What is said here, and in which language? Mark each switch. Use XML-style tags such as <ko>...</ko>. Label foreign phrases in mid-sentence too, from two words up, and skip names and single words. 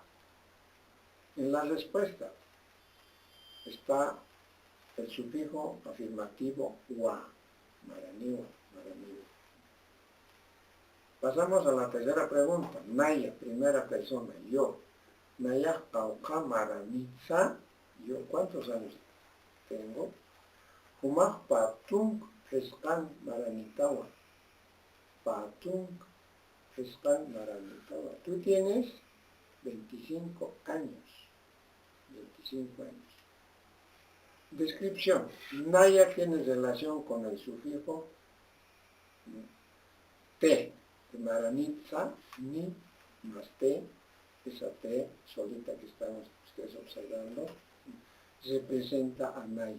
<es>En la respuesta está el sufijo afirmativo wa.</es> <ay>Maraniwa.</ay> <es>Pasamos a la tercera pregunta. Naya, primera persona, yo.</es> <ay>Naya kauka maranitsa,</ay> <es>yo, ¿cuántos años tengo?</es> <ay>Humah patung eskan maranitawa. Patung eskan maranitawa.</ay> <es>Tú tienes 25 años. 25 años. Descripción. Naya tiene relación con el sufijo te, de maranitza, ni más te, esa te solita que están ustedes observando, representa a Naya.</es>